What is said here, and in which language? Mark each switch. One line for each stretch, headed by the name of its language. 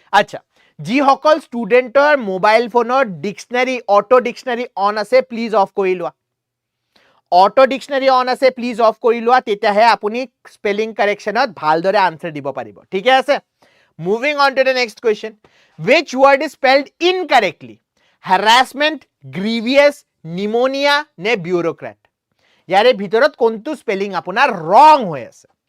Assamese: আচ্ছা যি সকল ষ্টুডেন্টৰ মোবাইল ফোনৰ ডিকশনাৰী অটো ডিকশনাৰী অন আছে প্লিজ অফ কৰি লোৱা অটো ডিকশনাৰী অন আছে প্লিজ অফ কৰি লোৱা তেতিয়াহে আপুনি স্পেলিং কাৰেকশনত ভালদৰে আনসাৰ দিব পাৰিব ঠিক আছে
English: Moving on to the next question. Which word is spelled incorrectly? Harassment, grievous, pneumonia, ne bureaucrat.
Assamese: यारे ভিতৰত কোনটো স্পেলিং আপোনাৰ wrong হৈ আছে